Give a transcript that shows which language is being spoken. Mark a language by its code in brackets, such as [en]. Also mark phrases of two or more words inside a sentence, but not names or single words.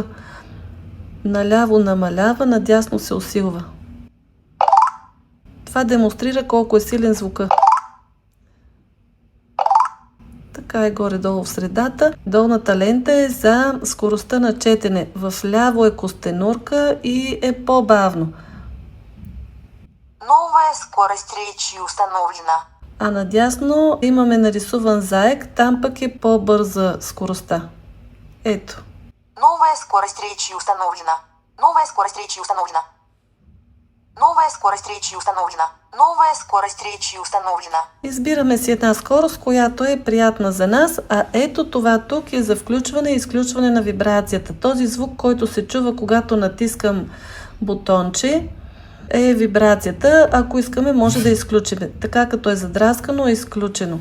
[bg] Наляво намалява, надясно се усилва. Това демонстрира колко е силен звука. така е горе-долу в средата. Долната лента е за скоростта на четене. Вляво е костенурка и е по-бавно. [ru] Новая скорость речи установлена. [bg] А надясно имаме нарисуван заек, там пък е по-бърза скоростта. Ето. [ru] Новая скорость речи установлена. Новая скорость речи установлена. Новая скорост речи установлена. Новая скорост речи установлена. [bg] Избираме си една скорост, която е приятна за нас, а ето това тук е за включване и изключване на вибрацията. Този звук, който се чува, когато натискам бутонче, е вибрацията. Ако искаме, може да изключим. Така като е задраскано, е изключено.